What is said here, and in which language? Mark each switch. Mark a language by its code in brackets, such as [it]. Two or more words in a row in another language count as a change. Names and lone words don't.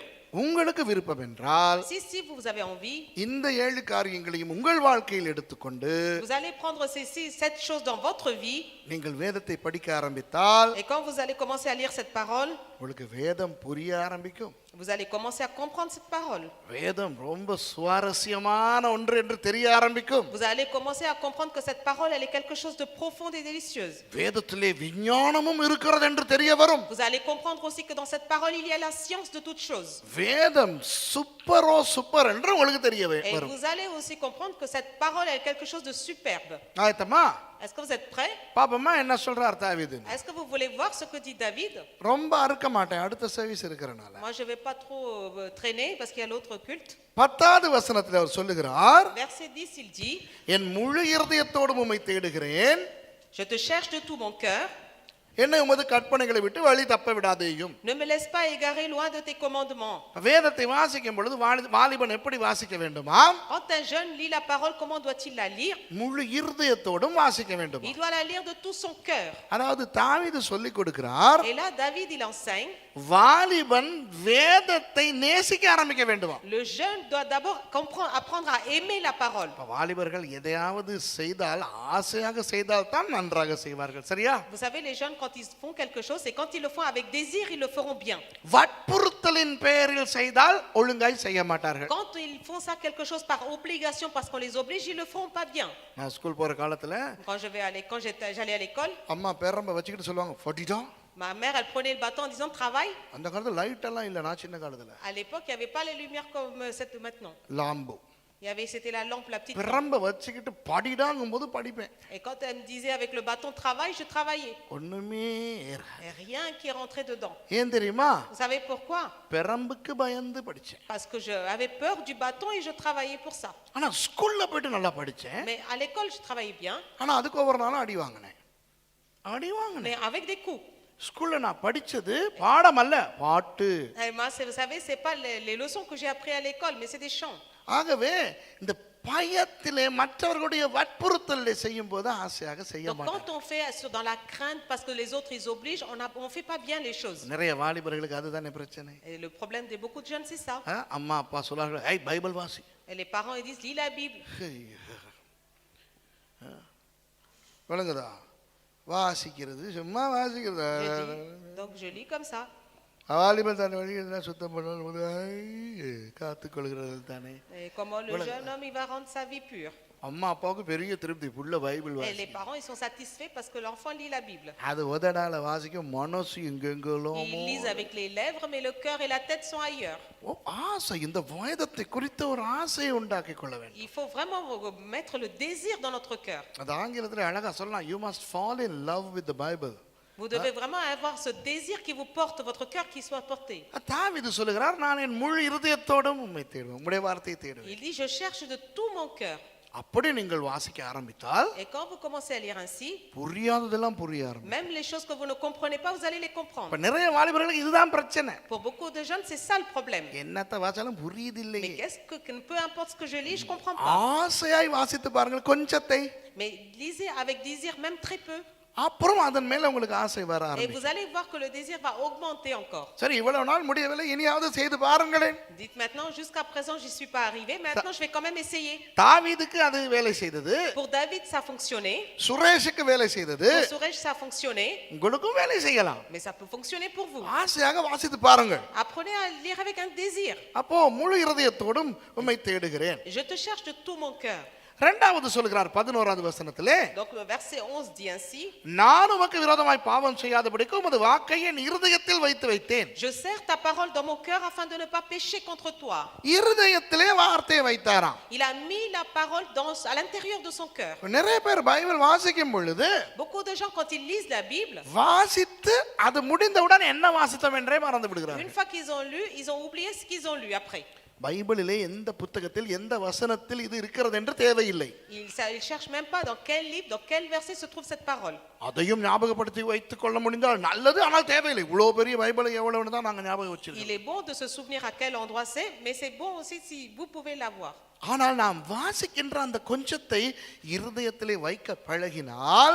[ta] உங்களுக்கு விருப்பம் என்றால் [fr] Si vous avez envie, [ta] இந்த 7 காரியங்களையும் உங்கள் வாழ்க்கையில் எடுத்துக்கொண்டு [fr] vous allez prendre ces 7 choses dans votre vie. [ta] நீங்கள் வேதத்தை படிக்க ஆரம்பித்தால், [fr] Et quand vous allez commencer à lire cette parole, [ta] உங்களுக்கு வேதம் புரிய ஆரம்பிக்கும். [fr] vous allez commencer à comprendre cette parole. [ta] வேதம் ரொம்ப சுவாரஸ்யமான ஒன்று என்று தெரிய ஆரம்பிக்கும். [fr] Vous allez commencer à comprendre que cette parole, elle est quelque chose de profond et délicieuse. [ta] வேதத்திலே விஞ்ஞானமும் இருக்கிறது என்று தெரிய வரும். [fr] Vous allez comprendre aussi que dans cette parole, il y a la science de toutes choses. [ta] வேதம் சூப்பர் என்று உங்களுக்கு தெரிய [fr] Et [ta] வரும். [fr] vous allez aussi comprendre que cette parole, elle est quelque chose de superbe. [ta] ஆயத்தமா? [fr] Est-ce que vous êtes prêts? [ta] பாப்பமா என்ன சொல்றார் தாவீது? [fr] Est-ce que vous voulez voir ce que dit David? [ta] ரொம்ப அறுக்க மாட்டேன், அடுத்த சர்வீஸ் இருக்கறனால. [fr] Moi, je vais pas trop traîner parce qu'il y a l'autre culte. [ta] 10வது வசனத்தில் அவர் சொல்லுகிறார், [fr] Verset 10, il dit, [ta] என் முழு இருதயத்தோடு உம்மை தேடுகிறேன், [fr] je te cherche de tout mon cœur. [ta] என்னை உமது கற்பனைகளை விட்டு வழி தப்ப விடாதேயும். [fr] Ne me laisse pas égarer loin de tes commandements. [ta] வேதத்தை வாசிக்கும் பொழுது வாலிபன் எப்படி வாசிக்க வேண்டுமா? [fr] Quand un jeune lit la parole, comment doit-il la lire? [ta] முழு இருதயத்தோடும் வாசிக்க வேண்டும். [fr] Il doit la lire de tout son cœur. [ta] அதாவது தாவீது சொல்லிக் கொடுக்கிறார், [fr] Et là, David, il enseigne. [ta] வாலிபன் வேதத்தை நேசிக்க ஆரம்பிக்க வேண்டுமா? [fr] Le jeune doit d'abord apprendre à aimer la parole. [ta] வாலிபர்கள் எதையாவது செய்தால் ஆசையாக செய்தால் தான் நன்றாக செய்வார்கள், சரியா? [fr] Vous savez, les jeunes, quand ils font quelque chose, et quand ils le font avec désir, ils le feront bien. [ta] வற்புறுத்தலின் பெயரில் செய்தால் ஒழுங்காய் செய்ய மாட்டார்கள். [fr] Quand ils font ça quelque chose par obligation, parce qu'on les oblige, ils le feront pas bien. [ta] நான் ஸ்கூல் போற காலத்துல [fr] Quand j'allais à l'école, [ta] அம்மா பேரம்ப வச்சுக்கிட்டு சொல்லுவாங்க, "ஃபடிடா." [fr] ma mère, elle prenait le bâton en disant travail. [ta] அந்த காலத்துல லைட் எல்லாம் இல்ல, நான் சின்ன காலத்துல [fr] À l'époque, il n'y avait pas les lumières comme cette maintenant. [ta] லாம்பு. [fr] C'était la lampe, la petite lampe. [ta] பிரம்ப வச்சுக்கிட்டு படிடாங்கும் போது படிப்பேன். [fr] Et quand elle me disait avec le bâton travail, je travaillais. [ta] ஒண்ணுமே ஏறாது. [fr] Et rien qui rentrait dedans. [ta] ஏன் தெரியுமா? [fr] Vous savez pourquoi? [ta] பிரம்புக்கு பயந்து படிச்சேன். [fr] Parce que j'avais peur du bâton et je travaillais pour ça. [ta] ஆனா ஸ்கூல்ல போயிட்டு நல்லா படிச்சேன். [fr] Mais à l'école, je travaillais bien, [ta] ஆனா அதுக்கு ஒவ்வொரு நாளும் அடி வாங்கினேன். அடி வாங்கினேன். [fr] mais avec des coups. [ta] ஸ்கூல்ல நான் படிச்சது பாடம் அல்ல, பாட்டு. [fr] Et moi, vous savez, c'est pas les leçons que j'ai appris à l'école, mais c'est des chants. [ta] ஆகவே இந்த பயத்திலே மற்றவர்களுடைய வற்புறுத்தலை செய்யும் போது ஆசையாக செய்ய [fr] Donc [ta] மாட்டேன். [fr] quand on fait dans la crainte parce que les autres ils obligent, on fait pas bien les choses. [ta] நிறைய வாலிபர்களுக்கு அதுதானே பிரச்சனை. [fr] Et le problème de beaucoup de jeunes, c'est ça. [ta] அம்மா அப்பா சொல்றாங்க, "ஏய் பைபிள் வாசி." [fr] Et les parents ils disent lis la Bible. [ta] விளங்குதா? வாசிக்கிறது சும்மா வாசிக்கிறது. [fr] Donc je lis comme ça. [ta] வாலிபன் தன் வழி எல்லாம் சுத்தம் பண்ணுவது காத்துக்கொள்கிறது தானே. [fr] Et comment le jeune homme il va rendre sa vie pure. [ta] அம்மா அப்பாவுக்கு பெரிய திருப்தி, புள்ள பைபிள் [fr] Et [ta] வாசி. [fr] les parents ils sont satisfaits parce que l'enfant lit la Bible. [ta] அது உதடால வாசிக்கும், மனசு எங்கெங்கெல்லாம். [fr] Ils lisent avec les lèvres mais le cœur et la tête sont ailleurs. [ta] ஆசை, இந்த வேதத்தை குறித்த ஒரு ஆசையை உண்டாக்கி கொள்ள வேண்டும். [fr] Il faut vraiment mettre le désir dans notre cœur. [ta] அது ஆங்கிலத்தில் அழகா சொல்லலாம், [en] you must fall in love with the Bible. [fr] Vous devez vraiment avoir ce désir qui vous porte, votre cœur qui soit porté. [ta] தாவீது சொல்லுகிறார், நான் என் முழு இருதயத்தோடும் உம்மை தேடுவேன், உம்முடைய வார்த்தையை தேடுவேன். [fr] Il dit je cherche de tout mon cœur. [ta] அப்படி நீங்கள் வாசிக்க ஆரம்பித்தால் [fr] Et quand vous commencez à lire ainsi, [ta] புரியாததெல்லாம் புரிய ஆரம்பிக்கும். [fr] même les choses que vous ne comprenez pas, vous allez les comprendre. [ta] இப்ப நிறைய வாலிபர்களுக்கு இதுதான் பிரச்சனை. [fr] Pour beaucoup de jeunes, c'est ça le problème. [ta] என்னத்த வாசாலும் புரியுதில்லை. [fr] Mais peu importe ce que je lis, je comprends pas. [ta] ஆசையாய் வாசித்து பாருங்கள் கொஞ்சத்தை. [fr] Mais lisez avec désir, même très peu. [ta] அப்புறம் அதன் மேல உங்களுக்கு ஆசை வர [fr] Et [ta] ஆரம்பிக்கும். [fr] vous allez voir que le désir va augmenter encore. [ta] சரி, இவ்வளவு நாள் முடியவில்லை, இனியாவது செய்து பாருங்களேன். [fr] Dites maintenant, jusqu'à présent, j'y suis pas arrivé. Maintenant, je vais quand même essayer. [ta] தாவீதுக்கு அது வேலை செய்தது. [fr] Pour David, ça a fonctionné. [ta] சுரேஷுக்கு வேலை செய்தது. [fr] Pour Suresh, ça a fonctionné. [ta] உங்களுக்கும் வேலை செய்யலாம். [fr] Mais ça peut fonctionner pour vous. [ta] ஆசையாக வாசித்து பாருங்கள். [fr] Apprenez à lire avec un désir. [ta] அப்போ முழு இருதயத்தோடும் உம்மை தேடுகிறேன். [fr] Je te cherche de tout mon cœur. [ta] இரண்டாவது சொல்கிறார் 11வது வசனத்திலே, [fr] Donc le verset 11 dit ainsi, [ta] நான் உமக்கு விரோதமாய் பாவம் செய்யாதபடிக்கு உமது வாக்கை என் இருதயத்தில் வைத்து வைத்தேன். [fr] je serre ta parole dans mon cœur afin de ne pas pécher contre toi. [ta] இருதயத்திலே வார்த்தையை வைத்தாராம். [fr] Il a mis la parole à l'intérieur de son cœur. [ta] நிறைய பேர் பைபிள் வாசிக்கும் பொழுது [fr] Beaucoup de gens quand ils lisent la Bible, [ta] வாசித்து அது முடிந்தவுடன் என்ன வாசித்தோம் என்றே மறந்து [fr] une [ta] விடுகிறார்கள். [fr] fois qu'ils ont lu, ils ont oublié ce qu'ils ont lu après. [ta] பைபிளிலே எந்த புத்தகத்தில் எந்த வசனத்தில் இது இருக்கிறது என்று தேவையில்லை. [fr] Ils cherchent même pas dans quel livre, dans quel verset se trouve cette parole. [ta] அதையும் ஞாபகப்படுத்தி வைத்துக் கொள்ள முடிந்தால் நல்லது, ஆனால் தேவையில்லை. இவ்வளவு பெரிய பைபிளை எவ்வளவுன்னு தான் நாங்க ஞாபகம் வச்சிருக்கோம். [fr] Il est bon de se souvenir à quel endroit c'est, mais c'est bon aussi si vous pouvez l'avoir. [ta] ஆனால் நாம் வாசிக்கின்ற அந்த கொஞ்சத்தை இருதயத்திலே வைக்க பழகினால்,